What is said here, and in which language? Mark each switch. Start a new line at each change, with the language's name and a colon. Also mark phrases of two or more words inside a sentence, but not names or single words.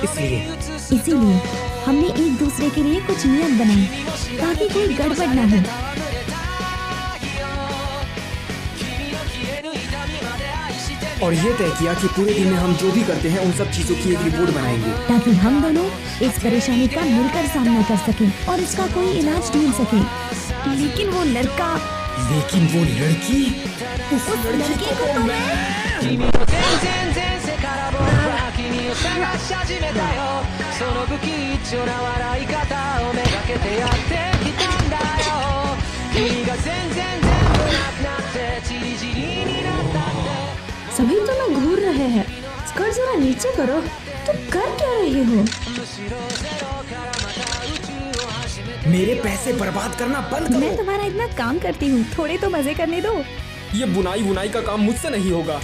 Hindi: इसीलिए हमने एक दूसरे के लिए कुछ नियम बनाए ताकि कोई गड़बड़ ना हो। और ये तय किया कि पूरे दिन में हम जो भी करते हैं उन सब चीजों की एक रिपोर्ट बनाएंगे, ताकि हम दोनों इस परेशानी का मिलकर सामना कर सकें और इसका कोई इलाज ढूंढ सकें। लेकिन वो लड़का, लेकिन वो लड़की, उस लड़के को तो मैं
Japanese: 君の全然前世から僕は君を探し始めたよ。その不吉祥な笑い方をめがけてやってきたんだよ。君が全然全部なくなってチリチリになったって。
Hindi: सभी तो ना घूर रहे हैं। स्कर्ट जरा नीचे करो। तुम कर क्या रहे हो? मेरे पैसे बर्बाद करना बंद करो। मैं तुम्हारा इतना काम करती हूँ, थोड़े तो मजे करने दो। ये बुनाई का काम मुझसे नहीं होगा।